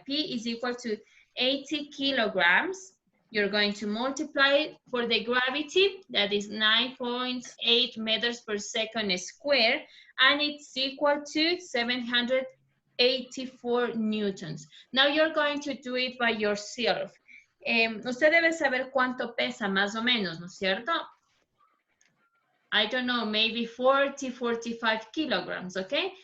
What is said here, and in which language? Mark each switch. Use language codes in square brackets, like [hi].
[en] P is equal to 80 kilograms. You're going to multiply for the gravity, that is 9.8 meters per second square, and it's equal to 784 newtons. Now you're going to do it by yourself. [es] Usted debe saber cuánto pesa más o menos, ¿no es cierto? [en] I don't know, maybe 40, 45 kilograms, okay?